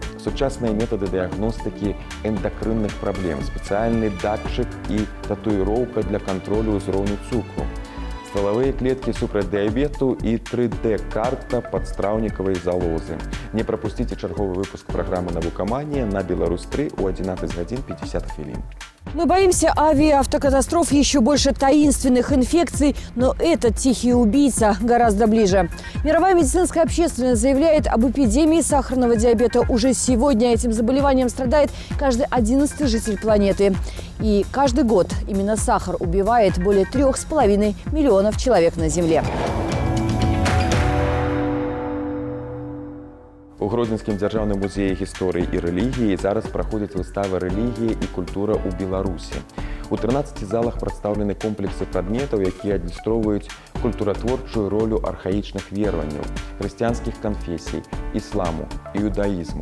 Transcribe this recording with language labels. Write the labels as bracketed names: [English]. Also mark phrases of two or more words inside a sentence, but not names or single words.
[Belarusian] Сучасныя метады дыягностыкі эндакрынных праблем, спецыяльны датчык і татуіроўка для кантролю ўзроўню цукру. Ствалавыя клеткі супраць дыябету і 3D-карта падстраўнікавай залозы. Не прапусціце чарговы выпуск праграмы «Навукаманія» на Беларусь-3 у 11:50. [Russian] Мы боимся авиаавтокатастроф, еще больше таинственных инфекций, но этот тихий убийца гораздо ближе. Мировая медицинская общественность заявляет об эпидемии сахарного диабета. Уже сегодня этим заболеванием страдает каждый 11-й житель планеты. И каждый год именно сахар убивает более 3,5 миллионов человек на Земле. [Belarusian] У Гродзенскім дзяржаўным музеі гісторыі і рэлігіі зараз праходзіць выстава «Рэлігія і культура ў Беларусі». У 13 залах прадстаўлены комплексы прадметаў, якія адлюстроўваюць культуратворчую ролю архаічных вераванняў, хрысціянскіх канфесій, ісламу, іудаізму.